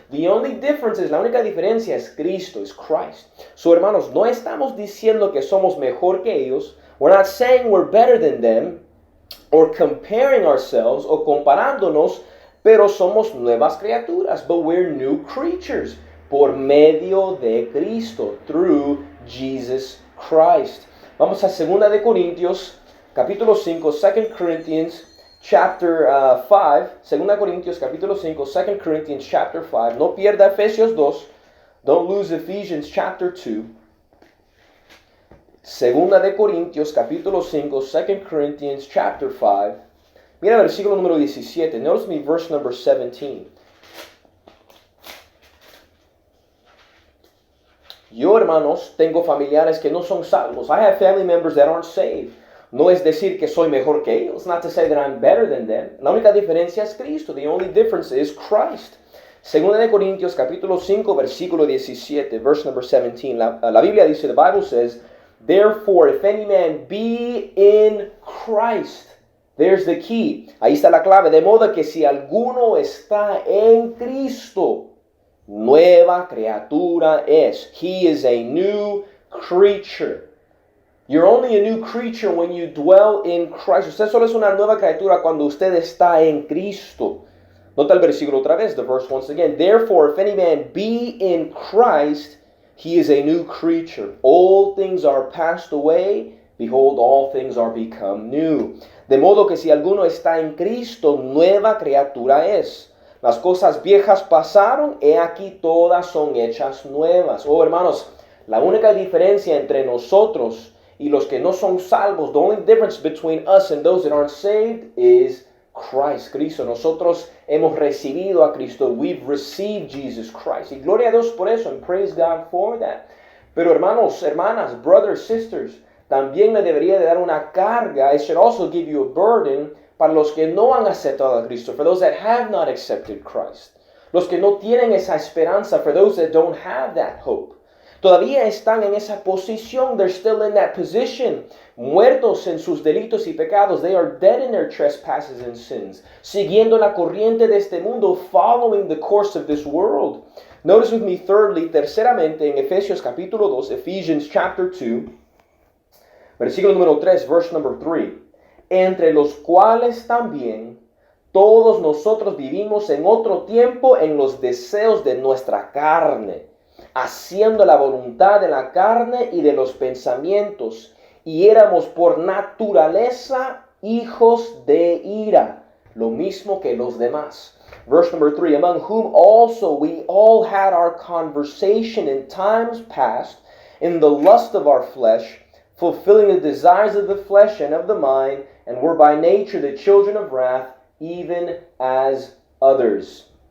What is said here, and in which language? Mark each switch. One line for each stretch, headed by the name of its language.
English: The only difference is,
Spanish: la única diferencia es Cristo, es Christ. So, hermanos, no estamos diciendo que somos mejor que ellos.
English: We're not saying we're better than them, or comparing ourselves,
Spanish: o comparándonos, pero somos nuevas criaturas.
English: But we're new creatures,
Spanish: por medio de Cristo,
English: through Jesus Christ.
Spanish: Vamos a 2 de Corintios, capítulo 5,
English: 2 Corinthians chapter 5,
Spanish: 2 Corintios capítulo 5, 2 Corinthians chapter 5. No pierda Efesios 2.
English: Don't lose Ephesians chapter 2.
Spanish: 2 de Corintios capítulo 5,
English: 2 Corinthians chapter 5.
Spanish: Mira el versículo número 17.
English: Notice me verse number 17.
Spanish: Yo, hermanos, tengo familiares que no son salvos.
English: I have family members that aren't saved.
Spanish: No es decir que soy mejor que ellos.
English: Not to say that I'm better than them.
Spanish: La única diferencia es Cristo.
English: The only difference is Christ.
Spanish: Segunda de Corintios capítulo 5 versículo 17,
English: verse number 17.
Spanish: La Biblia dice,
English: the Bible says, therefore if any man be in Christ, there's the key.
Spanish: Ahí está la clave. De modo que si alguno está en Cristo, nueva criatura es.
English: He is a new creature. You're only a new creature when you dwell in Christ.
Spanish: Usted solo es una nueva criatura cuando usted está en Cristo. Nota el versículo otra vez,
English: the verse once again. Therefore, if any man be in Christ, he is a new creature. All things are passed away. Behold, all things are become new.
Spanish: De modo que si alguno está en Cristo, nueva criatura es. Las cosas viejas pasaron, he aquí todas son hechas nuevas. Oh, hermanos, la única diferencia entre nosotros y los que no son salvos,
English: the only difference between us and those that aren't saved is Christ,
Spanish: Cristo. Nosotros hemos recibido a Cristo.
English: We've received Jesus Christ.
Spanish: Y gloria a Dios por eso,
English: and praise God for that.
Spanish: Pero hermanos, hermanas,
English: brothers, sisters,
Spanish: también le debería de dar una carga.
English: It should also give you a burden
Spanish: para los que no han aceptado a Cristo,
English: for those that have not accepted Christ.
Spanish: Los que no tienen esa esperanza,
English: for those that don't have that hope.
Spanish: Todavía están en esa posición.
English: They're still in that position.
Spanish: Muertos en sus delitos y pecados.
English: They are dead in their trespasses and sins.
Spanish: Siguiendo la corriente de este mundo.
English: Following the course of this world. Notice with me thirdly,
Spanish: terceramente, en Efesios capítulo 2,
English: Ephesians chapter 2,
Spanish: versículo número 3,
English: verse number 3.
Spanish: Entre los cuales también todos nosotros vivimos en otro tiempo en los deseos de nuestra carne, haciendo la voluntad de la carne y de los pensamientos, y éramos por naturaleza hijos de ira, lo mismo que los demás.
English: Verse number 3, among whom also we all had our conversation in times past, in the lust of our flesh, fulfilling the desires of the flesh and of the mind, and were by nature the children of wrath, even as others.